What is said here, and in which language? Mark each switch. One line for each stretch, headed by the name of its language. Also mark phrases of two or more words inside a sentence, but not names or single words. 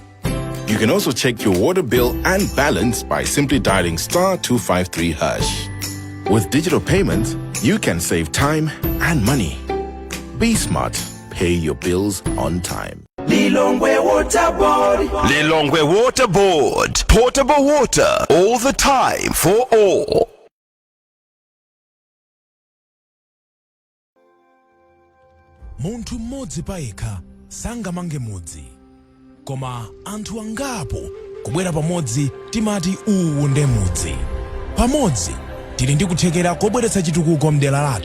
English: You can also check your water bill and balance by simply dialing *253#. With digital payments, you can save time and money. Be smart. Pay your bills on time. Lilongwe Water Board. Lilongwe Water Board. Portable water all the time for all.
Nyanja: Muntu mmodzi payekha sangamange mudzi, koma anthu angapo kubwera pamodzi timati uwu nde mudzi. Pamodzi tili ndi kuthekera kobweretsa chitukuko mdera lathu.